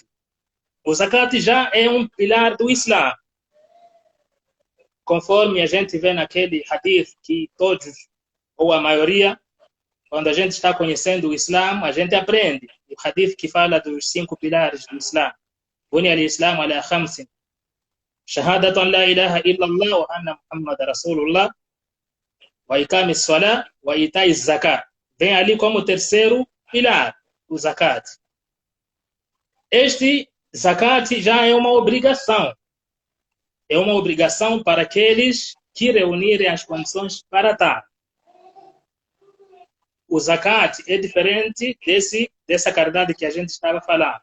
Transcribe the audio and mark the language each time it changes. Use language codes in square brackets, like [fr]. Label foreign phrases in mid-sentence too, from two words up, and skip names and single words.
[pt] O zakat já é um pilar do Islã. Conforme a gente vê naquele hadith que todos, ou a maioria, quando a gente está conhecendo o Islã, a gente aprende. O hadith que fala dos 5 pilares do Islã. [ar] بني الإسلام على خمسين. شهادتان لا إله إلا الله وأن محمد رسول الله. وإقام الصلاة وإيتاء الزكاة. [pt] Vem ali como terceiro pilar, o zakat. Este zakat já é uma obrigação. É uma obrigação para aqueles que reunirem as condições para tal. O zakat é diferente dessa caridade que a gente estava falando.